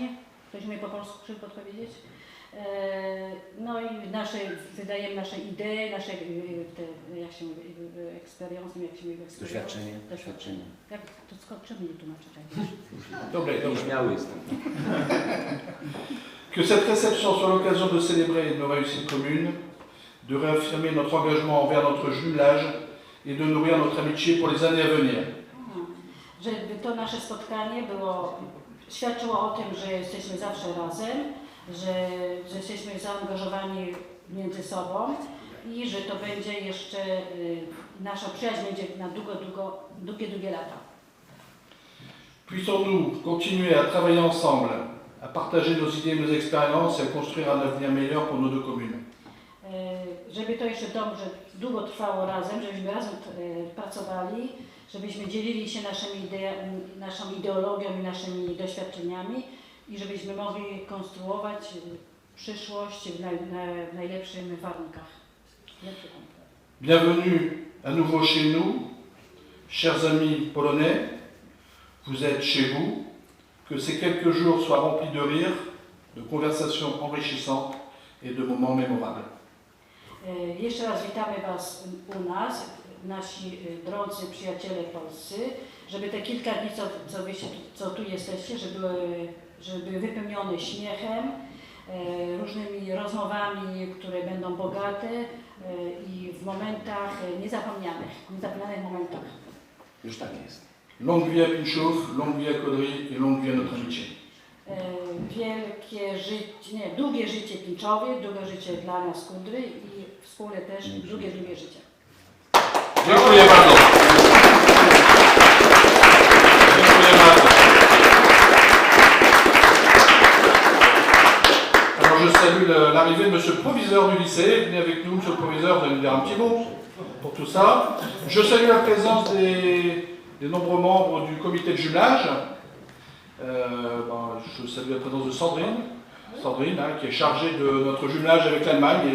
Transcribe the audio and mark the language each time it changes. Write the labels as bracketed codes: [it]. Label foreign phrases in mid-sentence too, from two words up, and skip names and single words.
[pl] Ktoś umie po polsku podpowiedzieć? No i wydajemy nasze idee, nasze, jak się mówi, experience, jak się mówi? Doświadczenie. Jak to czemu nie tłumaczyć? Dobre. Śmiały jestem. [fr] Que cette réception soit l'occasion de célébrer nos réussites communes, de réaffirmer notre engagement envers notre jumelage et de nourrir notre amitié pour les années à venir. [pl] Żeby to nasze spotkanie świadczyło o tym, że jesteśmy zawsze razem, że jesteśmy zaangażowani między sobą i że to będzie jeszcze, nasza przyjaźń będzie na długie lata. [fr] Puissons-nous continuer à travailler ensemble, à partager nos idées et nos expériences et à construire un avenir meilleur pour nos deux communes. [pl] Żeby to jeszcze długo trwało razem, żebyśmy razem pracowali, żebyśmy dzielili się naszą ideologią i naszymi doświadczeniami i żebyśmy mogli konstruować przyszłość w najlepszych warunkach. [fr] Bienvenue à nouveau chez nous, chers amis polonais. Vous êtes chez vous, que ces quelques jours soient remplis de rires, de conversations enrichissantes et de moments mémorables. [pl] Jeszcze raz witamy was u nas, nasi drodzy przyjaciele polscy, żeby te kilka dni, co tu jesteście, żeby były wypełnione śmiechem, różnymi rozmowami, które będą bogate i w momentach niezapomnianych momentach. Już tak jest. [fr] Longue vie à Pinchów, longue vie à Caudry et longue vie à notre amitié. [pl] Wielkie życie, nie, długie życie Pinczowie, długie życie dla nas Kudry i wspólnie też długie życie. Dziękuję bardzo. Dziękuję bardzo. [fr] Alors je salue l'arrivée de monsieur le proviseur du lycée. Venez avec nous, monsieur le proviseur, vous allez nous dire un petit mot pour tout ça. Je salue la présence des nombreux membres du comité de jumelage. Je salue la présence de Sandrine hein, qui est chargée de notre jumelage avec l'Allemagne.